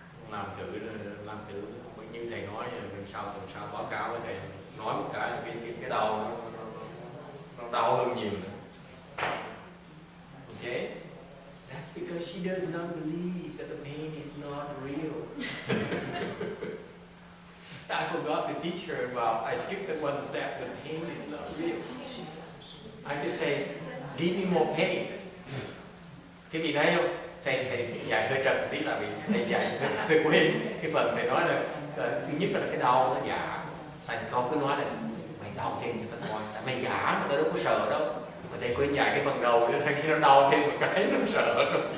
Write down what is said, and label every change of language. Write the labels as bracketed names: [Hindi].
[Vietnamese] làm thử như thầy nói lần sau báo cáo với thầy, nói một cái cái đầu nó đau hơn nhiều nữa. [English] Okay? That's because she does not believe that the pain is not real. I forgot to teach her about, I skipped the one step, the pain is not real. I just say, give me more pain. [Vietnamese] Cái gì thấy không? Thầy dạy hơi trật tí là vì thầy dạy hơi quên cái phần thầy nói là thứ nhất là cái đau nó giả. Thầy con cứ nói là mày đau thêm cho tao coi, tại mày giả mà tao đâu có sợ đâu. Mà thầy quên dạy cái phần đầu cho nên khi nó đau thêm một cái nó sợ rồi.